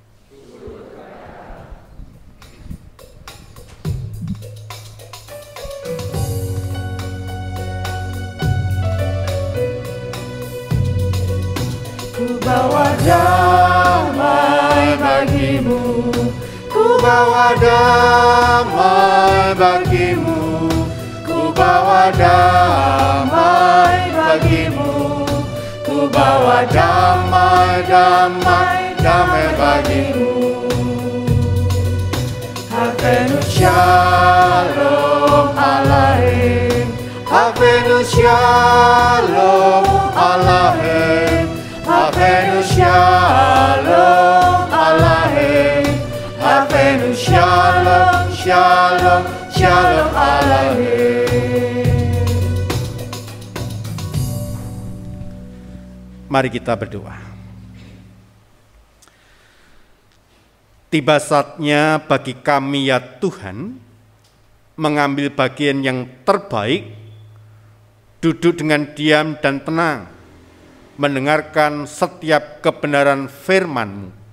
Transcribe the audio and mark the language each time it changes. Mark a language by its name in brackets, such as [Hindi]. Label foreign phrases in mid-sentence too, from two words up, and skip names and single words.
[Indonesian] Ku bawa damai bagimu, ku bawa damai bagimu, ku bawa damai bagimu, ku bawa damai, damai, damai bagimu. [Hebrew] הבאנו שלום עליכם, הבאנו שלום עליכם, הבאנו שלום עליכם, הבאנו שלום, שלום, שלום עליכם. [Indonesian] Mari kita berdoa. Tiba saatnya bagi kami ya Tuhan, mengambil bagian yang terbaik, duduk dengan diam dan tenang, mendengarkan setiap kebenaran firman-Mu.